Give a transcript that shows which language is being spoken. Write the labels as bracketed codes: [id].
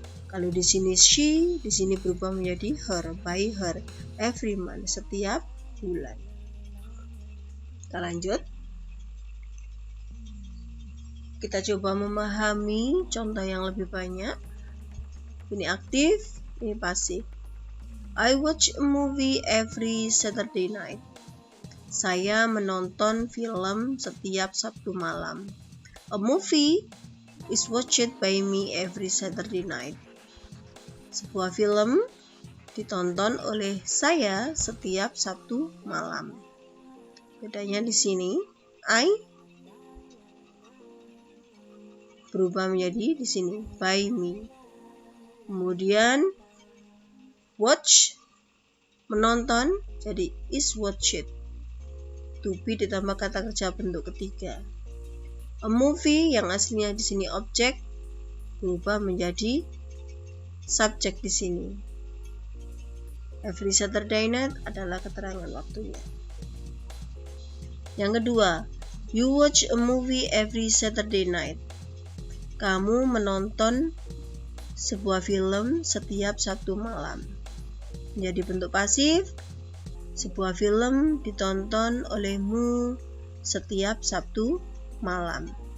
[id] Kalau di sini she, di sini berubah menjadi her, by her, every month, setiap bulan. Kita lanjut. Kita coba memahami contoh yang lebih banyak. Ini aktif, ini pasif. [en] I watch a movie every Saturday night. [id] Saya menonton film setiap Sabtu malam. [en] A movie is watched by me every Saturday night. [id] Sebuah film ditonton oleh saya setiap Sabtu malam. Bedanya di sini, I berubah menjadi di sini by me. Kemudian watch menonton jadi is watched. To be ditambah kata kerja bentuk ketiga. A movie yang aslinya di sini objek berubah menjadi subjek di sini. Every Saturday night adalah keterangan waktunya. Yang kedua, [en] you watch a movie every Saturday night. [id] Kamu menonton sebuah film setiap Sabtu malam. Menjadi bentuk pasif. Sebuah film ditonton olehmu setiap Sabtu malam.